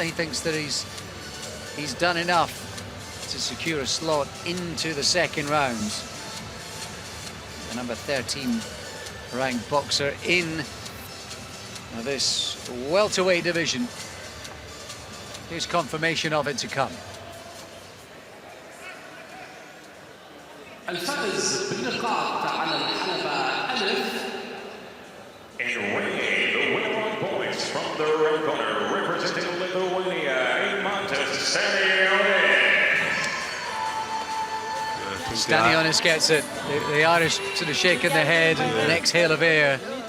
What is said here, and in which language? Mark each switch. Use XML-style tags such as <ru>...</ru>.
<en>He thinks that he's done enough to secure a slot into the second round. The number 13 ranked boxer in this welterweight division. Here's confirmation of it to come.</en> <ar>الفائز بالنقاط على الحلبة ألف.</ar> <en>And ringing the winning points from the red corner, representing Lithuania, Stanionis. Stanionis gets it. The Irish sort of shaking their head, an exhale of air.</en>